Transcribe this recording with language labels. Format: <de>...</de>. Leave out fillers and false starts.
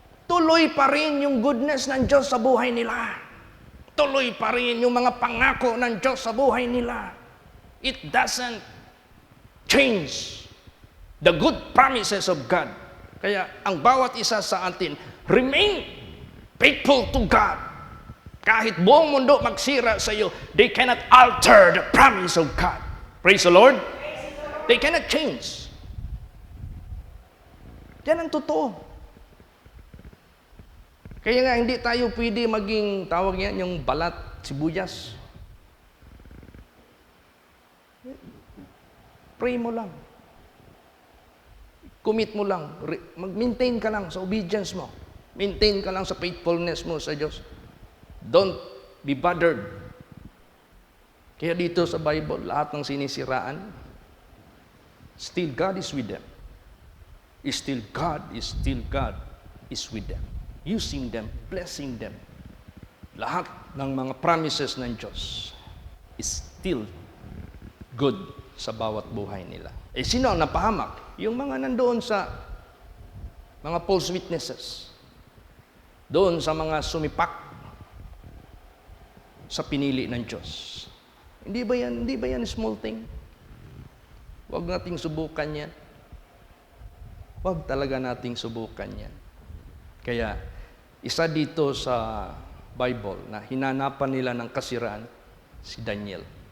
<tl>Tuloy pa rin yung goodness ng Diyos sa buhay nila. Tuloy pa rin yung mga pangako ng Diyos sa buhay nila.</tl> <en>It doesn't change the good promises of God.</en> <tl>Kaya ang bawat isa sa atin,</tl> <en>remain faithful to God.</en> <tl>Kahit buong mundo magsira sa iyo,</tl> <en>they cannot alter the promise of God. Praise the Lord. They cannot change.</en> <tl>Yan ang totoo. Kaya nga, hindi tayo pwede maging, tawag yan, yung balat, sibuyas. Pray mo lang. Commit mo lang. Mag-maintain ka lang sa obedience mo. Maintain ka lang sa faithfulness mo sa Diyos.</tl> <en>Don't be bothered.</en> <tl>Kaya dito sa Bible, lahat ng sinisiraan,</tl> <en>still God is with them. Still God is with them. Using them, blessing them.</en> <tl>lahat ng mga promises ng Diyos</tl> <en>is still good</en> <tl>sa bawat buhay nila. Eh sino ang napahamak? Yung mga nandoon sa mga false witnesses. Doon sa mga sumipak sa pinili ng Diyos. Hindi ba yan small thing? Huwag nating subukan yan. Huwag talaga nating subukan yan. Kaya, isa dito sa Bible na hinanapan nila ng kasiraan, si Daniel.</tl>